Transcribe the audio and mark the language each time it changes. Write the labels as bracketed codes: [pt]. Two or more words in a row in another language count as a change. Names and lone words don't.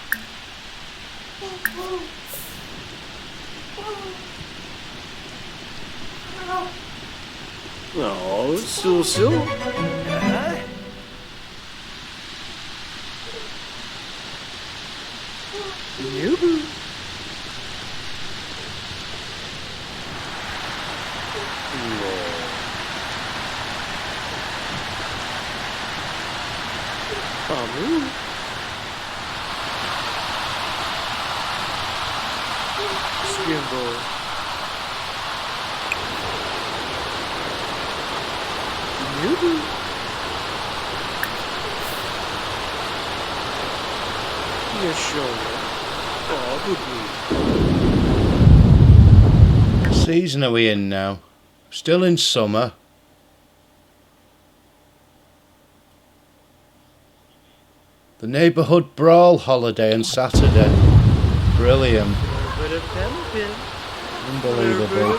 [en] Oh, so. Nubu. Amu. Skimbo. Nubu. Yashola. What season are we in now? Still in summer. The neighbourhood brawl holiday on Saturday. Brilliant. Unbelievable.